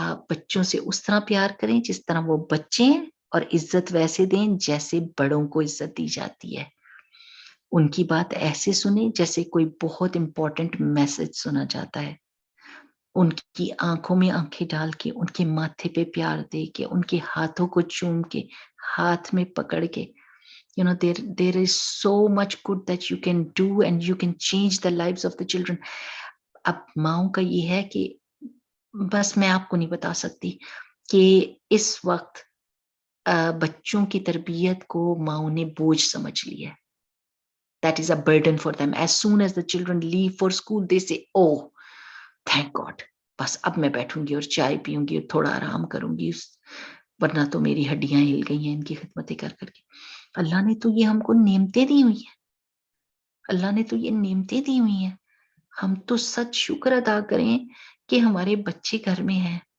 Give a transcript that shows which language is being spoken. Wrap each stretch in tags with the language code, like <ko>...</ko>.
<ur>بچوں سے اس طرح پیار کریں جس طرح وہ بچے ہیں اور عزت ویسے دیں جیسے بڑوں کو عزت دی جاتی ہے. ان کی بات ایسے سنیں جیسے کوئی بہت امپورٹنٹ میسج سنا جاتا ہے. ان کی آنکھوں میں آنکھیں ڈال کے، ان کے ماتھے پہ پیار دے کے، ان کے ہاتھوں کو چوم کے، ہاتھ میں پکڑ کے.</ur> <en>there is so much good that you can do and you can change the lives of the children.</en> <ur>اب ماؤں کا یہ ہے کہ بس میں آپ کو نہیں بتا سکتی کہ اس وقت بچوں کی تربیت کو ماؤں نے بوجھ سمجھ لیا ہے.</ur> <en>That is a burden for them. As soon as the children leave for school, they say, oh, thank God.</en> <ur>بس اب میں بیٹھوں گی اور چائے پیوں گی اور تھوڑا آرام کروں گی، ورنہ تو میری ہڈیاں ہل گئی ہیں ان کی خدمتیں کر کر کے. اللہ نے تو یہ ہم کو نعمتیں دی ہوئی ہیں، اللہ نے تو یہ نعمتیں دی ہوئی ہیں. ہم تو سچ شکر ادا کریں کہ ہمارے بچے گھر میں ہیں.</ur>